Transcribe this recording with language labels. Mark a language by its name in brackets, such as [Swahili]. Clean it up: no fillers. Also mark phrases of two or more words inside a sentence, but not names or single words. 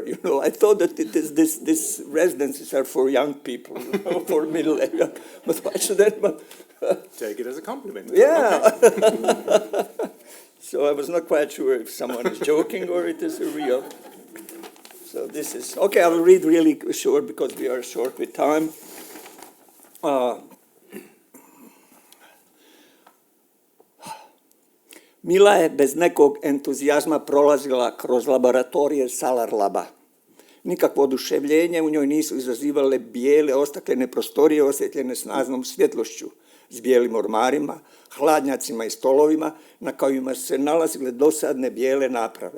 [English] You know, I thought that these residences are for young people, for middle age. But why should anyone take it as a compliment? Yeah. Okay. So I was not quite sure if someone is joking or it is a real. So this is, okay, I will read really short because we are short with time. [Croatian] Mila je bez nekog entuzijazma prolazila kroz laboratorije Salarlaba. Nikakvo oduševljenje u njoj nisu izazivale bijele ostaklene prostorije osvjetljene snažnom svjetlošću s bijelim ormarima, hladnjacima i stolovima na kojima su se nalazile dosadne bijele naprave.